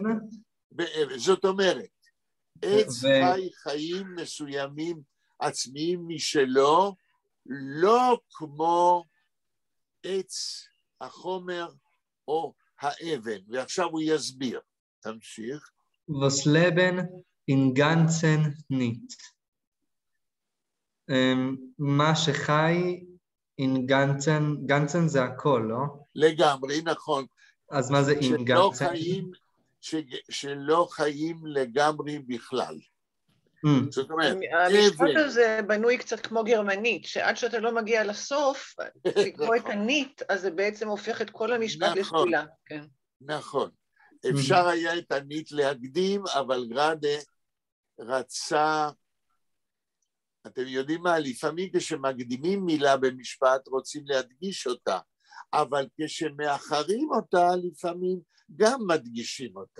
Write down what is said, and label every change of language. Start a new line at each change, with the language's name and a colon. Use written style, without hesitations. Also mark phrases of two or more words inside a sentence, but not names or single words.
Hebrew: זאת אומרת, עץ חי חיים מסוימים עצמיים משלו, לא כמו עץ החומר או האבן, ועכשיו הוא יסביר. תמשיך.
German: Was Leben in ganzen nicht.
Hebrew: מה שחי
German: in ganzen
Hebrew: זה הכל, לא? לגמרי, נכון. אז מה זה
German: in ganzen?
Hebrew: שלא חיים לגמרי בכלל. זאת אומרת, המשפט הזה בנוי קצת כמו גרמנית, שעד שאתה לא מגיע לסוף, לקרוא את הנית, אז זה בעצם הופך את כל המשפט לשתילה. נכון. אפשר היה את הנית להקדים, אבל גראדה רצה, אתם יודעים מה, לפעמים כשמקדימים מילה במשפט רוצים להדגיש אותה, אבל כשמאחרים אותה לפעמים גם מדגישים אותה.